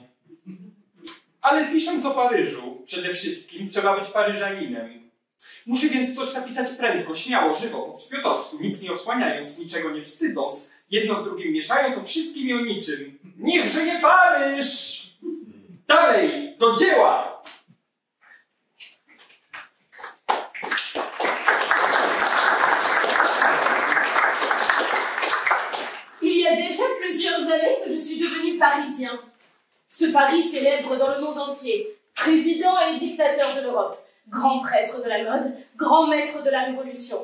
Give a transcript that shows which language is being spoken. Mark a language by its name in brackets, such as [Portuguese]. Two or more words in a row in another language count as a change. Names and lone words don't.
[Polish] Ale pisząc o Paryżu, przede wszystkim trzeba być Paryżaninem. Muszę więc coś napisać prędko, śmiało, żywo, po szpiotowsku, nic nie osłaniając, niczego nie wstydząc, jedno z drugim mieszając, o wszystkim i o niczym. Niech żyje Paryż! Dalej, do dzieła! [French] Il y a déjà plusieurs années que je suis devenu parisien. Ce Paris célèbre dans le monde entier, président et dictateur de l'Europe, grand prêtre de la mode, grand maître de la Révolution.